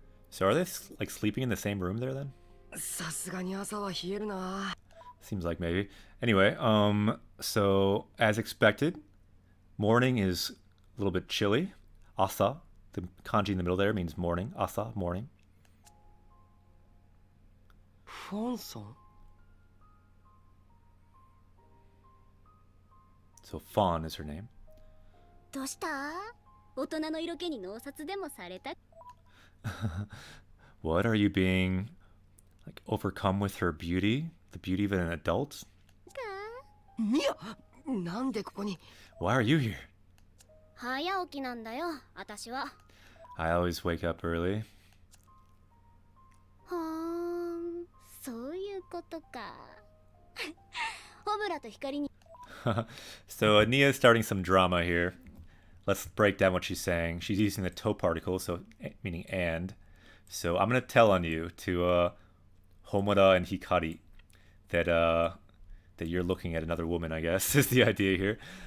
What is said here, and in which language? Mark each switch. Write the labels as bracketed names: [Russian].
[English] So are they like sleeping in the same room there then? [Japanese] さすがに朝は冷えるな。 [English] Seems like maybe. Anyway, so as expected, morning is a little bit chilly. Asa, the kanji in the middle there means morning. Asa, morning. [Japanese] フォンソン。 [English] So Fawn is her name. [Japanese] どうした？大人の色気に脳殺でもされた？ [English] What, are you being like overcome with her beauty? The beauty of an adult? [Japanese] ミヤ、なんでここに。 [English] Why are you here? [Japanese] 早起きなんだよ、私は。 [English] I always wake up early. [Japanese] ほーん、そういうことか。ホムラと光に。 [English] So Nia's starting some drama here. Let's break down what she's saying. She's using the to particle, so meaning and. So I'm gonna tell on you to Homura and Hikari that that you're looking at another woman, I guess, is the idea here.